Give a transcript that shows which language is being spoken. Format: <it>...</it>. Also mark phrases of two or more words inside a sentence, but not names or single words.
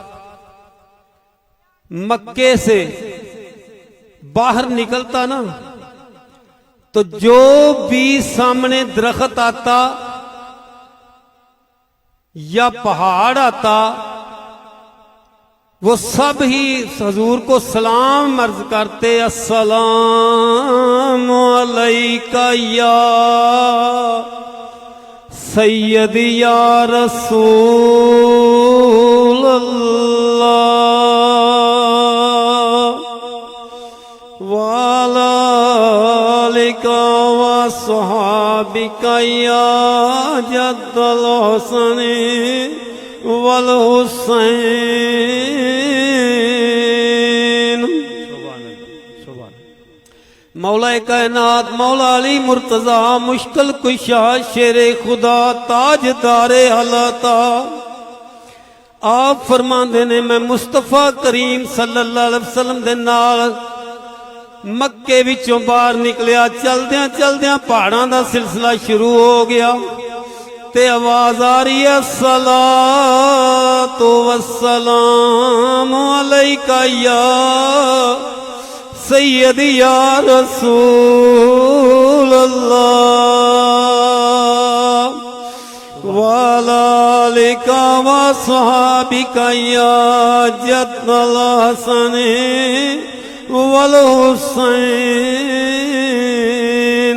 <ur>مکے سے باہر نکلتا نہ، تو جو بھی سامنے درخت آتا یا پہاڑ آتا، وہ سب ہی حضور کو سلام عرض کرتے,</ur> <ar>السلام عليك يا سيد يا رسول الله وعلى آلك وصحابك يا جد الحسين والحسين.</ar> <pa>مولا کائنات مولا علی مرتضیٰ مشکل کشا شیر خدا تاجدار حالات آپ فرماندے نے میں مصطفیٰ کریم</pa> <ar>صلى الله عليه وسلم</ar> <pa>دے نال مکے وچوں باہر نکلیا چلدیاں چلدیاں پہاڑاں دا سلسلہ شروع ہو گیا تے آواز آ رہی ہے</pa> <ar>الصلاة والسلام عليك يا سيدي يا رسول الله وعلى آلك وصحابك يا جد الحسن والحسين.</ar>